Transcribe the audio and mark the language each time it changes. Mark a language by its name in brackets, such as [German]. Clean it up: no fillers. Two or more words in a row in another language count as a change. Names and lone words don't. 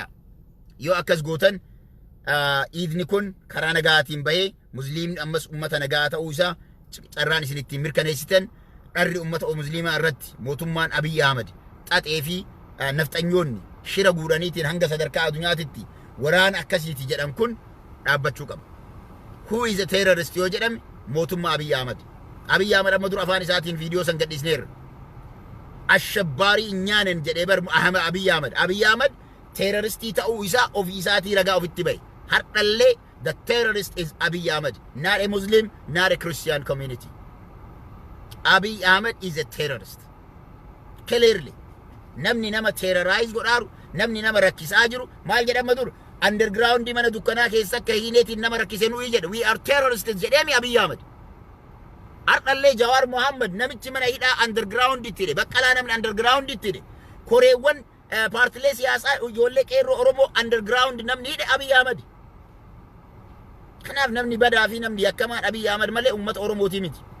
[Oromo] Yoo akkas gootan iidni kun karaa nagaatiin bahee musliimni ammas ummata nagaa ta'uu isaa carraan isin ittiin mirkaneessitan dharri ummata musliimaa irratti mootummaan Abiy Ahmed xaxee fi nafxanyoonni shira guuraniitiin hanga sadarkaa addunyaatitti waraana akkasiiti jedhan kun dhaabbachuu qaba. [English] Who is a terrorist [Oromo] yoo jedhame mootummaa [English] Abiy Ahmed. [Oromo] Abiy Ahmed amma dura afaan isaatiin viidiyoo san gadhiisneerra. Ashabbaarii nyaanen jedhee bar Abiy Ahmed. Abiy Ahmed terroristii ta'uu isaa ofii isaatii ragaa ofitti bahe. Hardhallee [English] the terrorist is Abiy Ahmed, not a Muslim, not a Christian community. Abiy Ahmed is a terrorist. Clearly. [Oromo] Namni nama terrorize godhaaru, namni nama rakkisaa jiru, maal jedhama dur? Underground mana dukkanaa keessa [English] akka hiineetiin [Oromo] nama rakkisee nuyi jedhu. [English] We are terrorists jedheemi Abiy Ahmed. [Oromo] Hardhallee Jawaar Mohammed namichi mana hidhaa underground ittide. Baqqalaa namni underground ittide. Koreewwan paartilee siyaasaa ijoollee qeerroo Oromoo underground namni hidhe Abiy Ahmed. Kanaaf namni badaa fi namni yakkamaan Abiy Ahmed malee ummata Oromootii miti.